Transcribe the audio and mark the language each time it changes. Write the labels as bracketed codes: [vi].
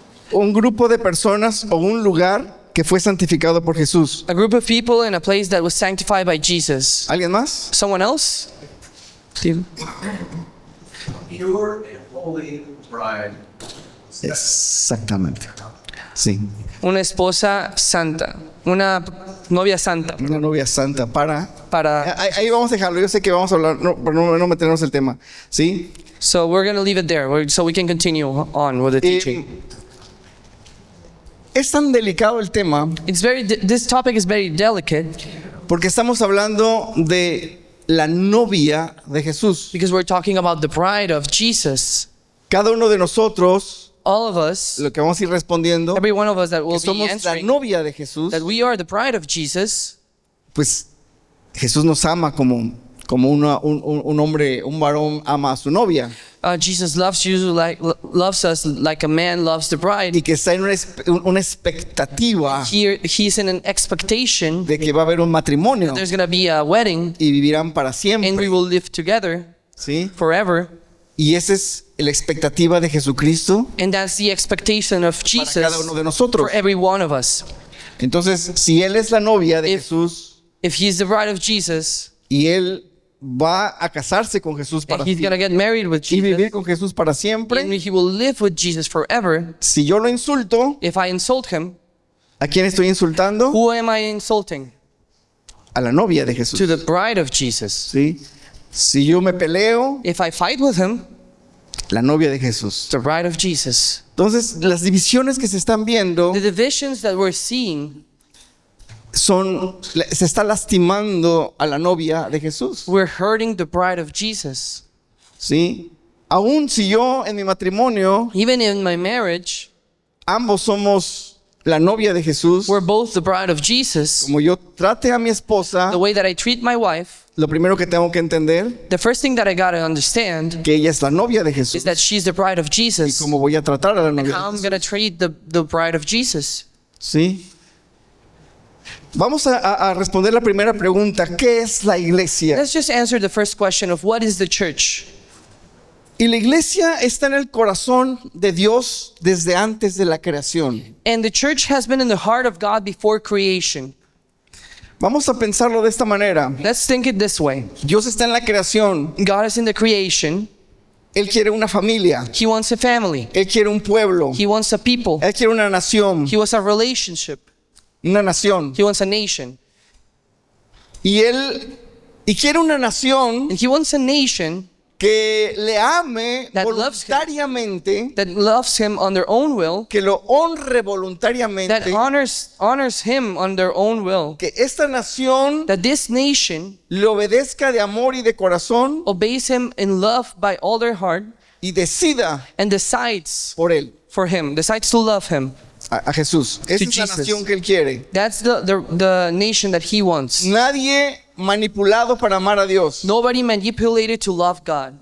[es] Un grupo de personas o un lugar que fue santificado por Jesús. [en] A group of people in a place that was sanctified by Jesus. [es] ¿Alguien más? [en] Someone else? Steve? Pure and holy bride. [es] Exactamente. Sí. Una esposa santa. Una novia santa. Una novia santa para... Para, Ahí vamos a dejarlo. Yo sé que vamos a hablar, para no meternos el tema. ¿Sí? [en] so we're going to leave it there so we can continue on with the teaching. [es] Es tan delicado el tema [en] This topic is very delicate [es] porque estamos hablando de la novia de Jesús. [en] because we're talking about the bride of Jesus. [es] Cada uno de nosotros, [en] All of us, [es] lo que vamos a ir respondiendo, [en] every one of us that [es] que [en] will be [es] somos la [en] answering [es] novia de Jesús, [en] that we are the bride of Jesus, [es] pues Jesús nos ama como un hombre, un varón ama a su novia. [en] Jesus loves you loves us like a man loves the bride. [es] Y que está en una expectativa [en] He's in an expectation [es] de que va a haber un matrimonio [en] there's going to be a wedding [es] y vivirán para [en] and we [es] siempre. [en] will live together [es] ¿Sí? [en] forever. [es] Y esa es la expectativa de Jesucristo [en] And that's the expectation of [es] para [en] Jesus [es] cada uno de nosotros. [en] for every one of us. [es] Entonces, si Él es la novia de [en] If- [es] Jesús [en] If he's the bride of Jesus [es] y Él va a casarse con Jesús para [en] and he's going to get married with [es] y vivir [en] Jesus [es] con Jesús para siempre, [en] and he will live with Jesus forever, [es] si yo lo insulto, [en] if I insult him, [es] ¿a quién estoy insultando? [en] who am I insulting? [es] A la novia de Jesús. [en] To the bride of Jesus. [es] ¿Sí? Si yo me peleo, [en] If I fight with him, [es] la novia de Jesús. [en] the bride of Jesus. [es] Entonces, las divisiones que se están viendo [en] The divisions that we're seeing, [es] se está lastimando a la novia de Jesús. [en] we're hurting the bride of Jesus. [es] ¿Sí? Aún si yo en mi matrimonio, [en] Even in my marriage, [es] ambos somos la novia de Jesús, [en] we're both the bride of Jesus. [es] como yo trate a mi esposa, [en] The way that I treat my wife, [es] lo primero que tengo que entender, [en] the first thing that I got to understand [es] que ella es la novia de Jesús. [en] is that she's the bride of [es] Y [en] Jesus. [es] cómo voy a tratar a la novia de [en] How I'm [es] Jesús. [en] going to treat the bride of Jesus. [es] ¿Sí? Vamos a responder la primera pregunta. ¿Qué es la iglesia? [en] Let's just answer the first question of what is the church? [es] Y la iglesia está en el corazón de Dios desde antes de la creación. [en] And the church has been in the heart of God before creation. [es] Vamos a pensarlo de esta manera. [en] Let's think it this way. [es] Dios está en la creación. [en] God is in the creation. [es] Él quiere una familia. [en] He wants a family. [es] Él quiere un pueblo. [en] He wants a people. [es] Él quiere una nación. [en] He wants a relationship. [es] Una nación. [en] He wants a nation. [es] Y quiere una nación [en] And he wants a nation [es] que le ame [en] That loves him. [es] voluntariamente, [en] that loves him on their own will, [es] que lo honre [en] that [es] voluntariamente, [en] honors him on their own will, [es] que esta nación [en] that this nation [es] le obedezca de amor y de corazón [en] obeys him in love by all their heart [es] y decida [en] and decides [es] por él, [en] for him, decides to love him. [es] a Jesús. Esa es la [en] Jesus. [es] nación que él quiere. [en] That's the nation that he wants. [es] Nadie manipulado para amar a Dios. [en] Nobody manipulated to love God.